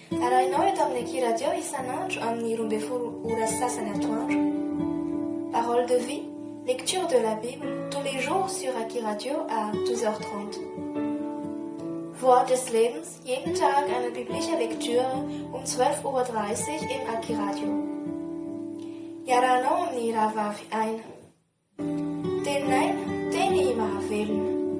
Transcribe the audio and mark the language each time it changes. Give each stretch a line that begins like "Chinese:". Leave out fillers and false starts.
Malagasy: Arahinao eto amin'ny Ekiradio isan'andro amin'ny 12 ora sasany atoandro.
French: Parole de vie, lecture de la Bible tous les jours sur Ekiradio à 12h30.
German: Wort des Lebens, jeden Tag eine biblische Lektüre um 12:30 Uhr im Ekiradio.
Malagasy: Iarahanao amin'ny rahavavy aina. Teninay, teny mahavelona.